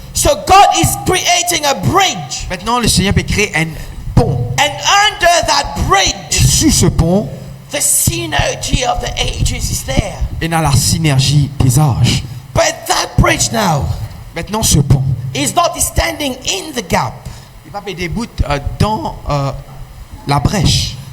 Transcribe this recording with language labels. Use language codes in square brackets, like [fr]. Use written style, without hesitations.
[en] So God is creating a bridge. [fr] Maintenant, le Seigneur peut créer un pont. [en] And under that [fr] Et [en] bridge, [fr] sur ce pont, [en] the synergy of the ages is there. [fr] il y a la synergie des âges. [en] But that bridge now [fr] Maintenant, ce pont, [en] is not standing in the gap. [fr] il va des bouts dans la brèche.